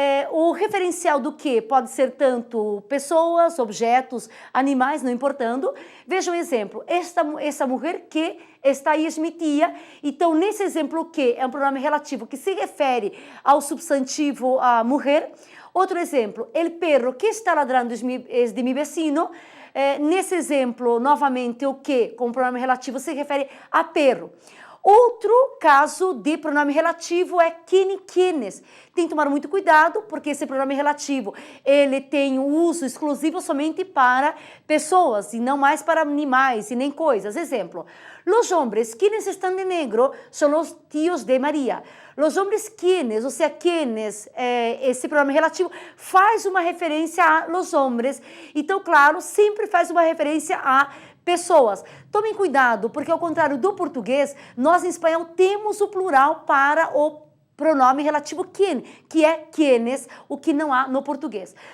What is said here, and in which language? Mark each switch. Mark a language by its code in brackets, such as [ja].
[pt] O referencial do que pode ser tanto pessoas, objetos, animais, não importando. Veja um exemplo. Essa mulher que está aí [es] es mi tía. [pt] Então, nesse exemplo, que é um pronome relativo que se refere ao substantivo a mulher. Outro exemplo. [es] El perro que está ladrando es de mi vecino. [pt] Nesse exemplo, novamente, o que, com pronome relativo, se refere a perro. Outro caso de pronome relativo é quien, quienes. tem que tomar muito cuidado, porque esse pronome relativo, ele tem uso exclusivo somente para pessoas, e não mais para animais, e nem coisas. [es] Exemplo, los hombres quienes están de negro son los tíos de María. Los hombres quienes, [pt] ou seja, quienes, esse pronome relativo faz uma referência a los hombres. Então, claro, sempre faz uma referência a pessoas. Tomem cuidado, porque ao contrário do português, nós em espanhol temos o plural para o pronome relativo quien, que é quienes, o que não há no português.